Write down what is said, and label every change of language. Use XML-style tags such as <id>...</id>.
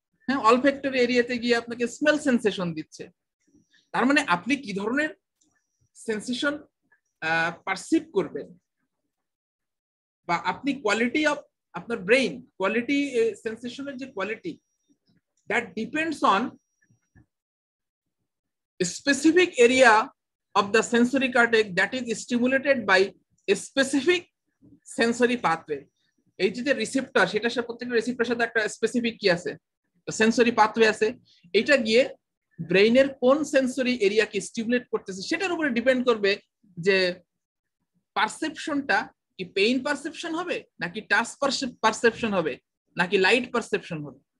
<bn>হ্যাঁ, অলফ্যাক্টরি এরিয়াতে গিয়ে আপনাকে স্মেল সেন্সেশন দিচ্ছে। তার মানে আপনি কি ধরনের সেন্সেশন পারসিভ করবেন, বা আপনি কোয়ালিটি অফ আপনার ব্রেইন, কোয়ালিটি সেন্সেশনের যে quality,</bn> <en>that depends on a specific area of the sensory cortex that is stimulated by a specific sensory pathway.</en> <bn>এই যে রিসেপ্টর, সেটার সাথে প্রত্যেকটা রিসেপ্টরের সাথে একটা স্পেসিফিক কি আছে, সেন্সরি পাথওয়ে আছে। এটা গিয়ে ব্রেইনের কোন সেন্সরি এরিয়াকে স্টিমুলেট করতেছে সেটার উপরে ডিপেন্ড করবে যে পারসেপশনটা কি পেইন পারসেপশন হবে, নাকি টাচ পারসেপশন হবে, নাকি লাইট পারসেপশন হবে।</bn>